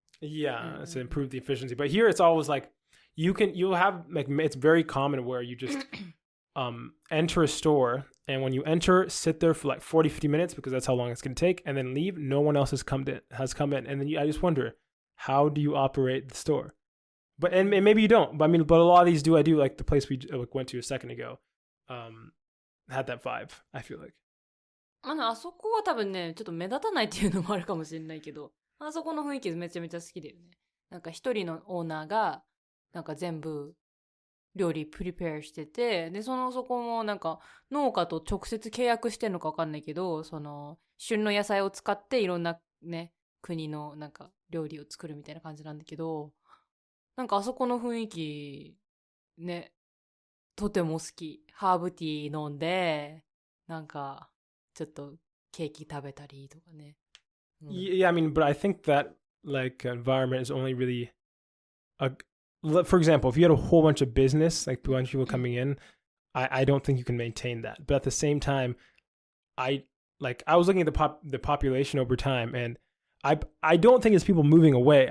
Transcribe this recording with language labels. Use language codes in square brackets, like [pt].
[en] Yeah, to improve the efficiency. But here it's always like you'll have like, it's very common where you just enter a store, and when you enter, sit there for like 40-50 minutes because that's how long it's going to take, and then leave. No one else has come in, and then I just wonder, how do you operate the store? But and maybe you don't. But a lot of these do. I do like the place we went to a second ago. Had that vibe, I feel like. [ja] あそこは多分ね、ちょっと目立たないっていうのもあるかもしれないけど、あそこの雰囲気めちゃめちゃ好きだよね。なんか一人のオーナーがなんか全部料理プリペアしてて、でそこもなんか農家と直接契約してんのか分かんないけど、その旬の野菜を使っていろんなね国のなんか料理を作るみたいな感じなんだけど、なんかあそこの雰囲気ね、とても好き。ハーブティー飲んで、なんかちょっとケーキ食べたりとかね。 [en] Yeah, but I think that like environment is only really for example, if you had a whole bunch of business, like a bunch of people coming in, I don't think you can maintain that. But at the same time, I was looking at the population over time, and I don't think it's people moving away.